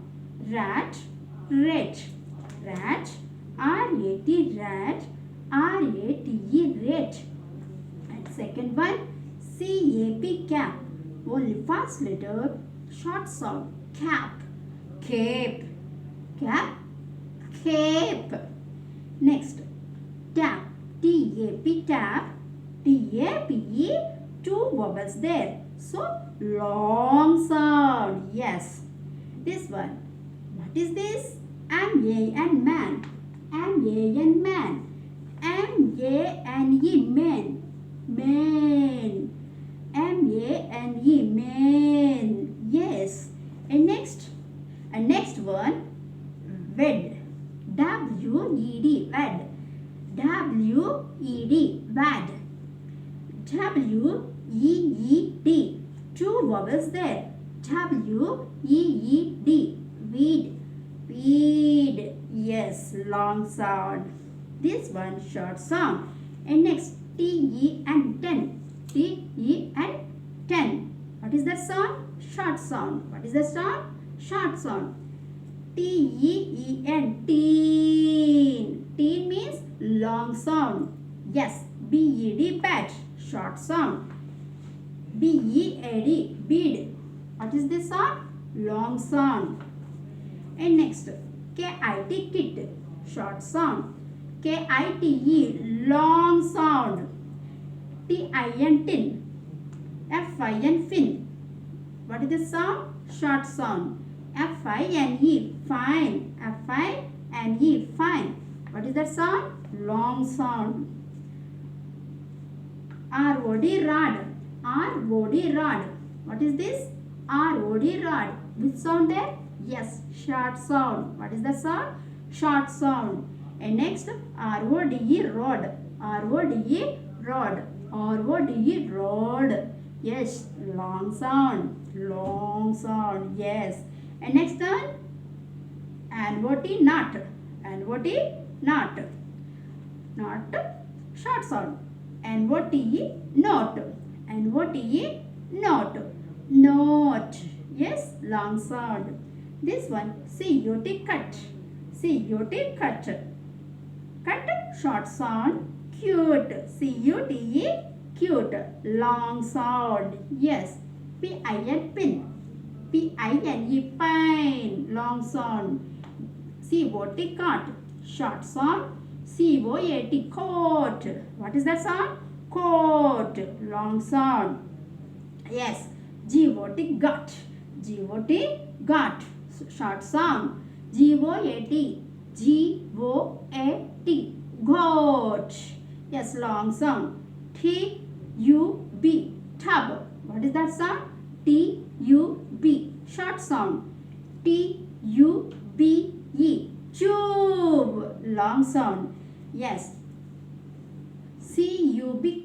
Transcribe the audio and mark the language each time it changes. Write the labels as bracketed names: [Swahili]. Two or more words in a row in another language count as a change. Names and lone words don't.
[English] Rat, rat, rat, R-A-T, rat, R-A-T-E, rat. And second one C-A-P, cap. Only first letter short sound. Cap, cape, cap, cape. Next tap, T-A-P, tap, T-A-P-E, two vowels there. So, long sound. Yes. This one. What is this? M-A-N, man. M-A-N, man. M-A-N-E, man. Man. M-A-N-E, man. Yes. And next one. Wed. W-E-D, wed. W-E-D, wed. W-E-E-D. Two vowels there. W-E-E-D. Weed. Weed. Yes, long sound. This one short sound. And next T-E and ten. T-E and ten. What is that sound? Short sound. What is that sound? Short sound. T-E-E-N. Teen. Teen means long sound. Yes. B-E-D, bat. Short sound. B-E-A-D, bead. What is this sound? Long sound. And next, K-I-T, kit. Short sound. K-I-T-E, long sound. T-I-N, tin. F-I-N, fin. What is this sound? Short sound. F-I-N-E, fine. F-I-N-E, fine. What is that sound? Long sound. R-O-D, rod. R-O-D, rod. What is this? R-O-D, rod. Which sound there? Yes, short sound. What is the sound? Short sound. And next, R-O-D-E, rod. R-O-D-E, rod. R-O-D-E, rod. Yes, long sound. Long sound. Yes. And next one, N-O-T, not. N-O-T, not. Not, short sound. N-O-T-E, note. N-O-T-E, note. Note. Yes, long sound. This one, C-U-T, cut. C-U-T, cut. Cut, short sound. Cute. C-U-T-E, cute. Long sound. Yes. P-I-N, pin. P-I-N-E, pine. Long sound. C-O-T, cot. Short sound. C-O-A-T, coat. What is that sound? Coat. Long sound. Yes. G-O-T, gut. G-O-T, gut. Short sound. G-O-A-T. G-O-A-T. Goat. Yes, long sound. T-U-B. Tub. What is that sound? T-U-B. Short sound. T-U-B-E. Tube. Long sound. Yes. C-U-B, cub.